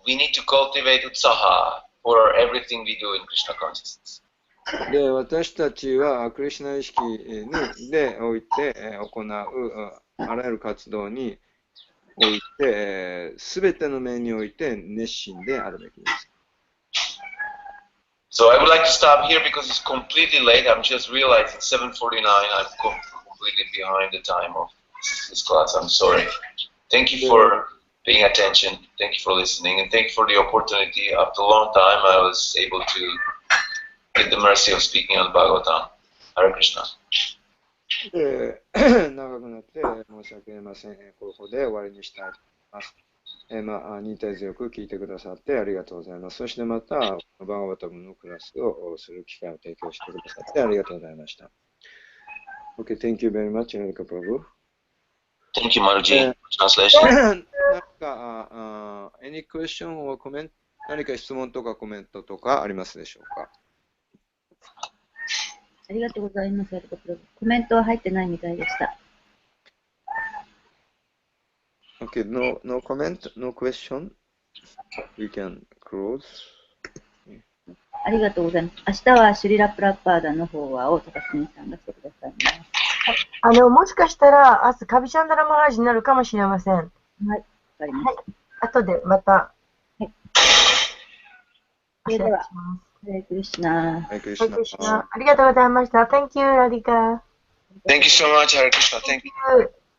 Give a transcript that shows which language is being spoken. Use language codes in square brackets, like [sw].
[en] We need to cultivate utsaha for everything we do in Krishna consciousness. [ja] で、私たちはクリシュナ意識でおいて行うあらゆる活動において、すべての面において熱心であるべきです。 [en] So I would like to stop here because it's completely late. I'm just realizing 7:49. I'm completely behind the time of this class. I'm sorry. Thank you for paying attention. Thank you for listening, and thank you for the opportunity. After a long time, I was able to get the mercy of speaking on Bhagavatam. Hare Krishna. [ja] 長くなって申し訳ありません。ここで終わりにしたいと思います。忍耐強く聞いてくださってありがとうございます。そしてまた、バーガバタムのクラスをする機会を提供してくださってありがとうございました。 [en] Okay, thank you very much, Radhika Prabhu. Thank you, Maruji. Translation. なんか、any question or comment? [ja] 何か質問とかコメントとかありますでしょうか？ありがとうございます。コメントは入ってないみたいでした。 [en] Okay, no comment, no question. We can close. [ja] ありがとうございます。明日はシュリラプラッパーダの方は大高澄さんがしてくださいます。もしかしたら明日カビチャンダラマハージになるかもしれません。はい、わかりました。後でまた。はい。それでは、ハレクリシュナ。ハレクリシュナ。ありがとうございました。 [en] Thank you, Radhika. Thank you so much, Hare Krishna. Thank you.